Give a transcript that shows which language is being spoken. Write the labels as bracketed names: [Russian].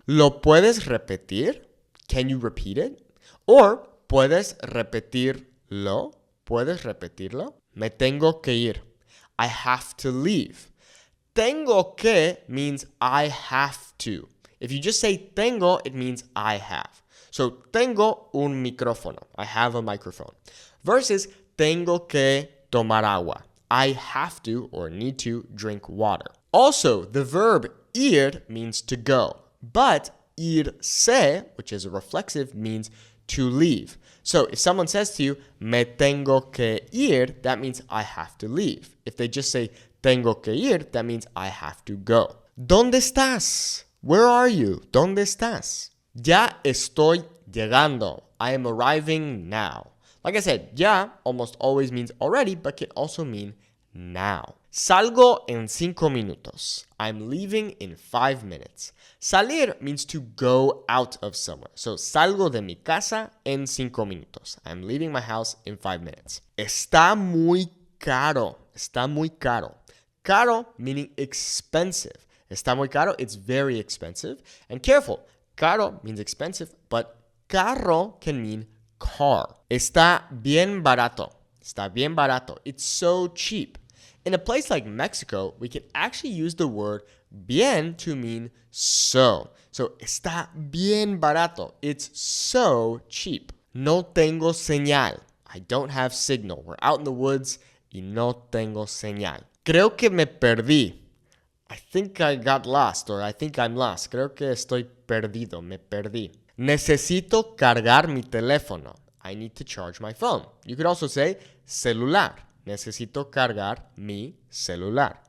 [Spanish] ¿Lo puedes repetir? [English] Can you repeat it? Or [Spanish] ¿puedes repetirlo? ¿Puedes repetirlo? Me tengo que ir. [English] I have to leave. [Spanish] Tengo que [English] means I have to. If you just say tengo, it means I have. So [Spanish] tengo un micrófono. [English] I have a microphone. [Spanish] Versus tengo que tomar agua. [English] I have to or need to drink water. Also, the verb ir means to go. But irse, which is a reflexive, means to leave. So if someone says to you, [Spanish] me tengo que ir, [English] that means I have to leave. If they just say [Spanish] tengo que ir, [English] that means I have to go. [Spanish] ¿Dónde estás? [English] Where are you? [Spanish] ¿Dónde estás? Ya estoy llegando. [English] I am arriving now. Like I said, ya almost always means already, but can also mean now. [Spanish] Salgo en 5 minutos. [English] I'm leaving in 5 minutes. Salir means to go out of somewhere. [Spanish] So, salgo de mi casa en 5 minutos. [English] I'm leaving my house in 5 minutes. [Spanish] Está muy caro. Está muy caro. Caro [English] meaning expensive. [Spanish] Está muy caro, [English] it's very expensive. And careful, Caro means expensive, but carro can mean car. [Spanish] Está bien barato. Está bien barato. [English] It's so cheap. In a place like Mexico, we can actually use the word bien to mean so. So, [Spanish] está bien barato. [English] It's so cheap. [Spanish] No tengo señal. [English] I don't have signal. We're out in the woods [Spanish] y no tengo señal. Creo que me perdí. [English] I think I got lost, or I think I'm lost. [Spanish] Creo que estoy perdido. Me perdí. Necesito cargar mi teléfono. [English] I need to charge my phone. You could also say celular. [Spanish] Necesito cargar mi celular.